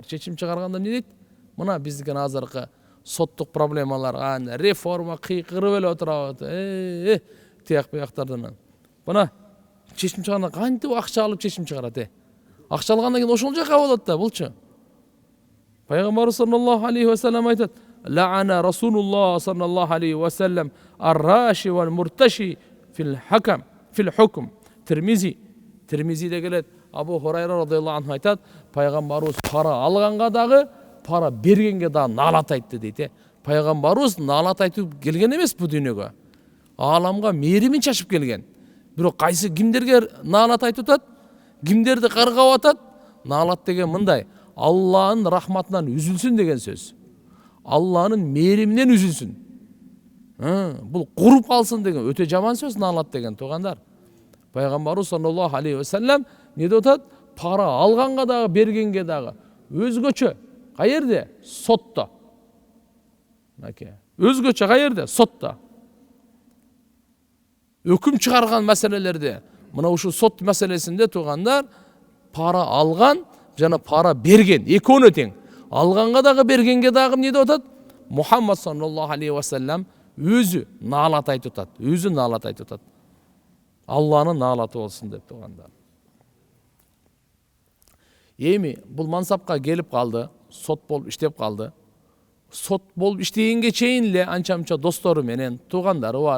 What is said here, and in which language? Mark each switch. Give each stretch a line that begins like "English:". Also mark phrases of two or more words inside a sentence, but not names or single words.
Kyrgyz: Чечим чыгарганда эмне дейт? Мына биздин азыркы соттук проблемалар, реформа кыйкырып эле отурабыз. Тияк бияктардан. Мына чечим чыгарганда кантип акча алып чечим чыгарат? Акча алгандан кийин ошол жака болот да, булчу.
Arabic: Пайгамбарыбыз صلى الله عليه وسلم айтат: "لعن رسول الله صلى الله عليه وسلم الراشي والمرتشي في الحكم."
Kyrgyz: Тирмизиде келет. Абу Хурайра
Arabic: رضي الله عنه
Kyrgyz: айтат: пайгамбарыбыз пара алганга дагы, пара бергенге дагы наалат айтты дейт. Пайгамбарыбыз наалат айтып келген эмес бу дүйнөгө. Ааламга мээримин чачып келген. Бирок кайсы кимдерге наалат айтып атат? кимдерди каргап атат? Наалат деген мындай: Алланын рахматынан үзүлсүн деген сөз. Алланын мээриминен үзүлсүн. Бул куруп калсын деген өтө жаман сөз наалат деген туугандар. Пайгамбарыбыз
Arabic: صلى الله عليه وسلم
Kyrgyz: не деп атат? Пара алганга дагы бергенге дагы өзгөчө. Каерде? Сотто. Өзгөчө каерде? Сотто. Өкүм чыгарган маселелерде, мына ушул сот маселесинде туугандар, пара алган жана пара берген экөөнө тең. Алганга дагы бергенге дагы не деп атат? Мухаммад
Arabic: صلى الله عليه وسلم
Kyrgyz: өзү наалат айтып атат. Өзү наалат айтып атат. Алланын наалаты болсун деп туугандар. Эми бул мансапка келип калды, сот болуп иштеп калды. Сот болуп иштегенге чейин эле анча-мынча достору менен туугандары бар.